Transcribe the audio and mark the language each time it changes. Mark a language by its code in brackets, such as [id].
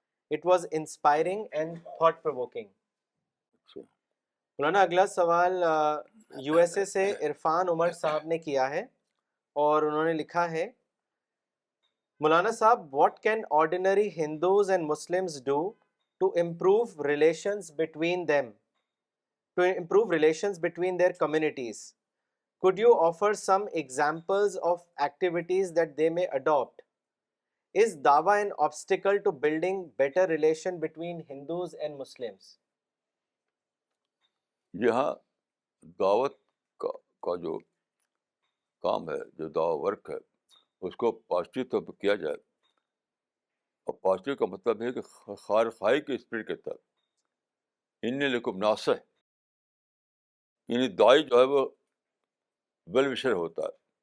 [en] It was inspiring and thought provoking. [ur] مولانا اگلا سوال U S A سے عرفان عمر صاحب نے کیا ہے اور انہوں نے لکھا ہے مولانا صاحب [en] What can ordinary Hindus and Muslims do to improve relations between them, to improve relations between their communities? Could you offer some examples of activities that they may adopt? Is dawa an obstacle to building better relation between Hindus and Muslims? [ur] یہاں دعوت کا جو کام ہے، جو دعوت work ہے، اس کو positive طور پہ کیا جائے. اور پازیٹیو کا مطلب ہے کہ خیر خواہی کے اسپرٹ کے تحت. [ar] انی لکم ناصح، [ur] یعنی داعی جو ہے وہ ویل وشر ہوتا ہے.